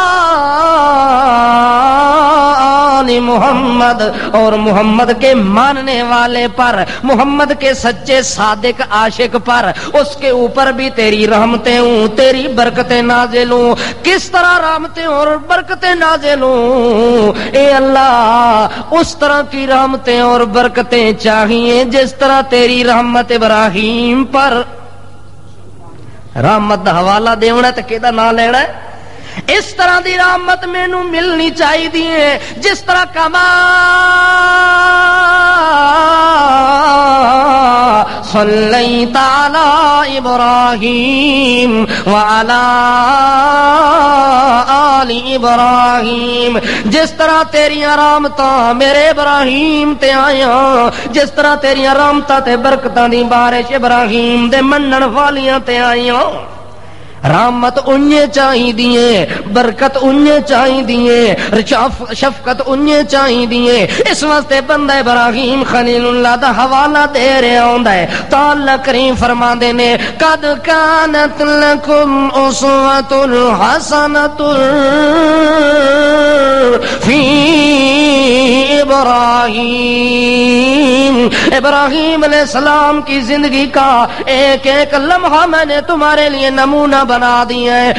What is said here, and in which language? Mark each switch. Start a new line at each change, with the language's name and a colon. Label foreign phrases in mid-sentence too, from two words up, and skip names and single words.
Urdu: آل محمد، اور محمد کے ماننے والے پر، محمد کے سچے صادق عاشق پر، اس کے اوپر بھی تیری رحمتیں ہوں، تیری برکتیں نازل ہوں۔ کس طرح رحمتیں اور برکتیں نازل ہوں؟ اے اللہ، اس طرح کی رحمتیں اور برکتیں چاہیے جس طرح تیری رحمت ابراہیم پر۔
Punjabi: رحمت دا حوالہ دیونا تے کیدا نام لینا ہے؟ اس طرح دی رحمت مینو ملنی چاہیے جس طرح
Arabic: کما صلیت علی ابراہیم وعلی آل ابراہیم،
Punjabi: جس طرح تیریاں رحمتاں میرے ابراہیم تے آیاں، جس طرح تیریاں رحمتاں تے برکتاں دی بارش ابراہیم دے منن والیاں تے آیاں۔ رحمت انہیں چاہی دیئے، برکت انہیں چاہی دیئے، شفقت انہیں چاہی دیئے۔ اس واسطے بندہ ابراہیم خلیل اللہ دا حوالہ دے رہے ہوندا ہے۔ تو اللہ کریم فرما دینے
Arabic: قد کانت لکم اسوۃ حسنۃ فی ابراہیم،
Urdu: ابراہیم علیہ السلام کی زندگی کا ایک ایک لمحہ میں نے تمہارے لیے نمونہ بنا دیا ہے۔